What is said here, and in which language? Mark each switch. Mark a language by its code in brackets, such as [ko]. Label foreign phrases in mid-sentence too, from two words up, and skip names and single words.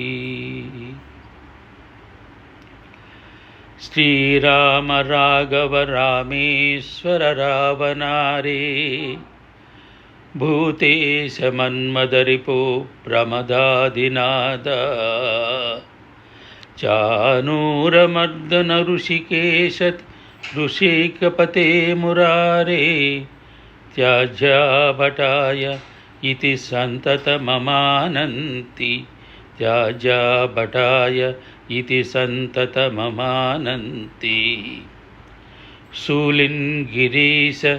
[sa] శ్రీరామ రాఘవ రామేశ్వర రావణారే భూతేశ మన్మదరిపో ప్రమదాదినాద చానూరమర్దన ఋషికేశ ऋषिकपते मुरारे त्याज्याभटाय इति सन्ततममानन्ति त्याज्याभटाय इति सन्ततममानन्ति शूलिन् गिरीश